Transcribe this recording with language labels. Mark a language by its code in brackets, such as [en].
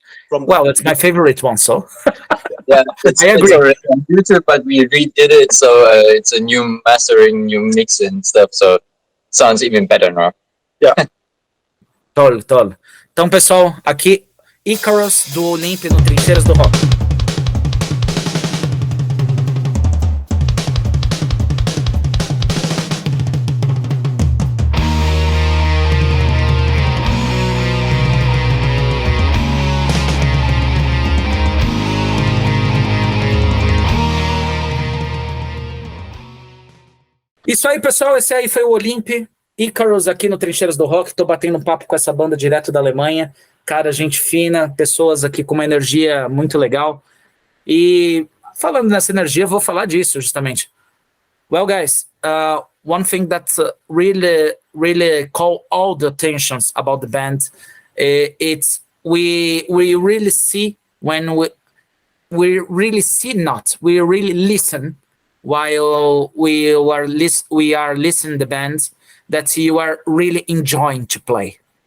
[en] Well, it's my favorite one, so. Yeah, I agree. It's already on YouTube, but we redid it, so it's a new mastering, new mix and stuff, so it sounds even better now. Yeah. Tolo. [pt] Então, pessoal, aqui, Icarus do Olymp no Trincheiras do Rock. Isso aí, pessoal, esse aí foi o Olymp, Icarus aqui no Trincheiras do Rock. Tô batendo um papo com essa banda direto da Alemanha. Cara, gente fina, pessoas aqui com uma energia muito legal. E falando nessa energia, eu vou falar disso justamente. [en] Well, guys, one thing that really call all the attentions about the band, it's we really see when we really listen while we are listening the bands that you are really enjoying to play.